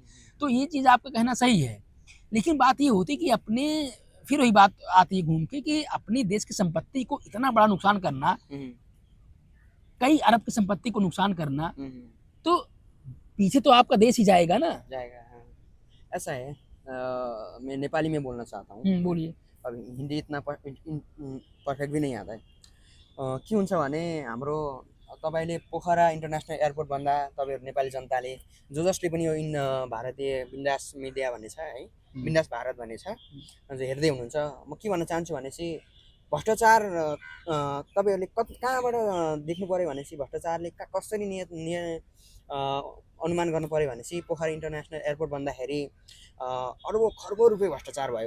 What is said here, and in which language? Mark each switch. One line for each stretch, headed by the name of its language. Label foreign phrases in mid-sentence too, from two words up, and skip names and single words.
Hindi: तो ये चीज़ आपका कहना सही है, लेकिन बात ये होती कि अपने, फिर वही बात आती है घूम के कि अपनी देश की संपत्ति को इतना बड़ा नुकसान करना, कई अरब की संपत्ति को नुकसान करना, तो पीछे तो आपका देश ही जाएगा ना। हाँ। ऐसा है, मैं नेपाली में बोल्न चाहता हूँ। बोलिए। अब हिन्दी इतना पर्फेक्ट भी नहीं आता है।
Nepali: के हुन्छ भने हाम्रो तपाईँले पोखरा इन्टरनेसनल एयरपोर्ट भन्दा तपाईँहरू नेपाली जनताले जसले पनि यो भारतीय बिन्दास मिडिया भन्ने छ है, बिन्दास भारत भन्ने छ, हेर्दै हुनुहुन्छ। म के भन्न चाहन्छु भनेपछि भ्रष्टाचार तपाईँहरूले कहाँबाट देख्नु पर्यो भनेपछि भ्रष्टाचारले कसरी अनुमान गर्नु पर्यो भनेपछि पोखरा इन्टरनेसनल एयरपोर्ट भन्दाखेरि अरबौँ खरबौँ रुपियाँ भ्रष्टाचार भयो।